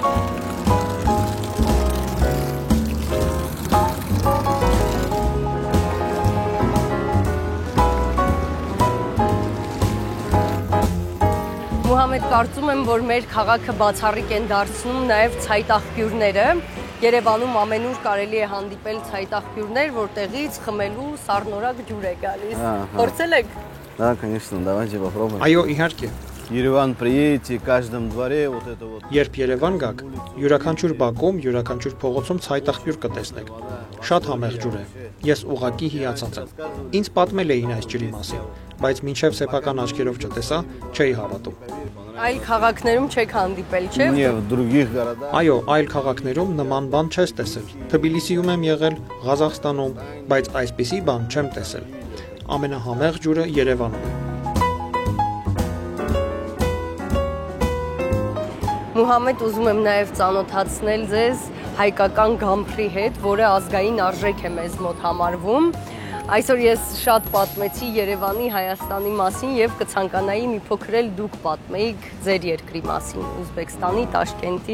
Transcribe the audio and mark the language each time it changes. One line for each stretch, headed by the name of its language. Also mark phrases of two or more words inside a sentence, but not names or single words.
Armenian: Մուհամեդ, կարծում եմ, որ մեր քաղաքը բացառիկ են դարձնում նաև ցայտաղբյուրները։ Երևանում ամենուր կարելի է հանդիպել ցայտաղբյուրներ, որտեղից խմելու սառնորակ ջուր է գալիս։ Փորձել եք։
Russian: Да, конечно, давайте попробуем.
Armenian: Այո, իհարկե։
Russian: Երևան приедете, в каждом дворе вот это вот.
Armenian: Երբ Երևան գաք, յուրաքանչյուր բակում, յուրաքանչյուր փողոցում ցայտաղբյուր կտեսնեք։ Շատ համեղ ջուր է։ Ես ուղղակի հիացած եմ։ Ինձ պատմել էին այս ջրի մասին, բայց մինչև սեփական աչքերով չտեսա, չէի հավատում։ Այլ քաղաքներում չեք հանդիպել, չէ՞։
Russian: Не, в других городах.
Armenian: Այո, այլ քաղաքներում նման բան չես տեսել։ Թբիլիսիում եմ եղել, Ղազախստանում, բայց այսպիսի բան չեմ տեսել։ Ամենահամեղ ջուրը Երևանում է։ Մուհամեդ, ուզում եմ նաև ծանոթացնել ձեզ հայկական գամփրի հետ, որը ազգային արժեք է մեզ մոտ համարվում։ Այսօր ես շատ պատմեցի Երևանի, Հայաստանի մասին եւ կցանկանայի մի փոքր էլ դուք պատմեիք ձեր երկրի մասին, Ուզբեկստանի, Տաշկենտի։